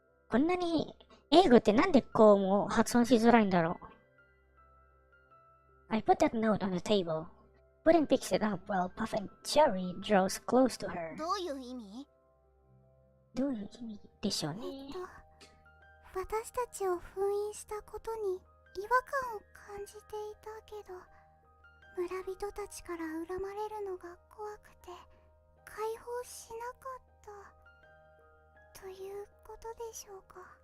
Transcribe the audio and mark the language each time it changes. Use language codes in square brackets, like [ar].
[ja] こんなに英語ってなんでこうも発音しづらいんだろう。 [en] I put that note on the table. Pudding picks it up while Puff and Cherry draws close to her. [ja] どういう意味？どういう意味でしょうね。私たちを封印したことに違和感を感じていたけど、村人たちから恨まれるのが怖くて解放しなかったということでしょうか。